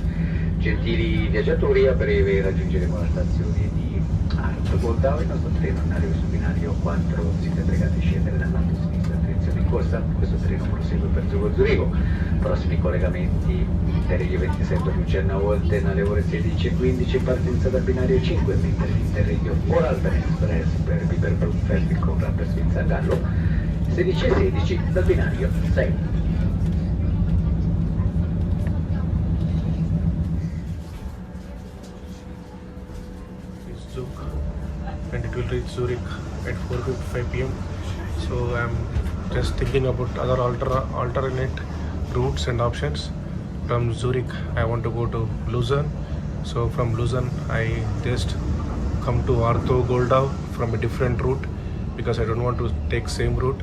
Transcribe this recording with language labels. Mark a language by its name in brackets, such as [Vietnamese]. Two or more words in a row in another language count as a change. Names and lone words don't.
[Italian] Gentili viaggiatori, a breve raggiungeremo la stazione di Art Goldau. Il nostro treno in arrivo su binario 4, siete pregati di scendere dal lato sinistro, attenzione in corsa, questo treno prosegue per Zurigo. Prossimi collegamenti Interregio 27 Lucerna Olten alle ore 16:15, partenza dal binario 5, mentre l'Interregio Voralpen Express per Beaverbrook Traffic con Rapperswil San Gallo 16:16 dal binario 6. [English] Zug, and it will reach Zurich at 4:55 p.m. So I'm just thinking about other alternate routes and options. From Zurich I want to go to Lucerne. So from Lucerne I just come to Arto Goldau from a different route because I don't want to take same route.